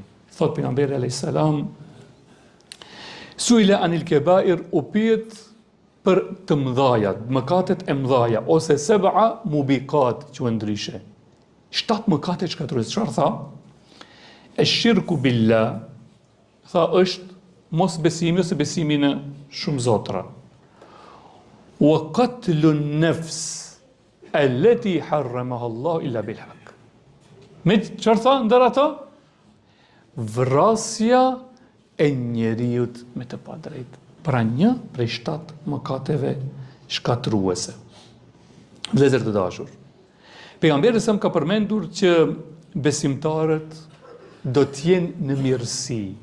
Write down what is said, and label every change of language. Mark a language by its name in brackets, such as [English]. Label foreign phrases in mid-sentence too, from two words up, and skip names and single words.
[Albanian] Thot pejgamberi [Arabic] عليه السلام, سئل عن الكبائر, [Albanian] u pyet për të mëdhajat, mëkatet e mëdhaja, ose [Arabic] سبع موبقات, [Albanian] që ndryshe. 7 mëkate shkatruese. Çfarë tha? [Arabic] الشرك بالله, [Albanian] tha është mos besimi ose besimi në shumë zotra. [Arabic] وقتل النفس التي حرم الله إلا بالحق. [Albanian] Me çfarë tha ndër ato? Vrasja e njeriut me të padrejt. Pra një prej 7 mëkateve shkatruese. Vëllezër të dashur, pejgamberi sa më ka përmendur që besimtarët do t'jenë në mirësi.